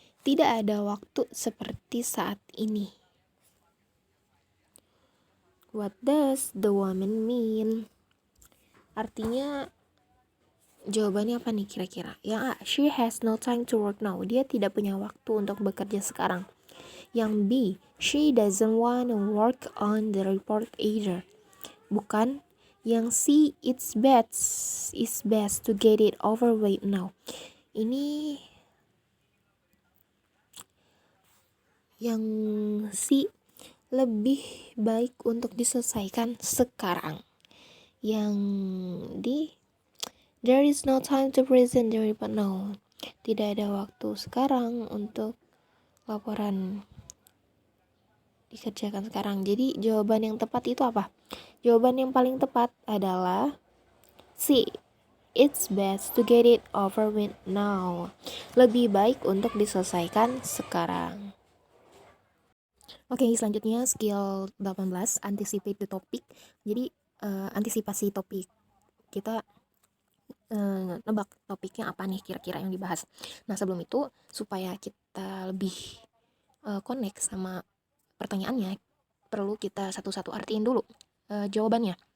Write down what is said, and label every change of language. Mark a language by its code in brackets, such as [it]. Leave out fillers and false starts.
[id] Tidak ada waktu seperti saat ini. [en] What does the woman mean? [id] Artinya jawabannya apa nih kira-kira? Yang A, [en] she has no time to work now. [id] Dia tidak punya waktu untuk bekerja sekarang. Yang B, [en] she doesn't want to work on the report either. [id] Bukan. Yang C, [en] it's best to get it over with now. [id] Ini yang C, lebih baik untuk diselesaikan sekarang. Yang D, [en] there is no time to present the report now. [id] Tidak ada waktu sekarang untuk laporan dikerjakan sekarang. Jadi jawaban yang tepat itu apa? Jawaban yang paling tepat adalah C. [en] It's best to get it over with now. [id] Lebih baik untuk diselesaikan sekarang. Oke, selanjutnya skill 18, [en] anticipate the topic. [id] Jadi antisipasi topik. Kita nebak topiknya apa nih kira-kira yang dibahas. Nah, sebelum itu supaya kita lebih connect sama pertanyaannya, perlu kita satu-satu artiin dulu jawabannya.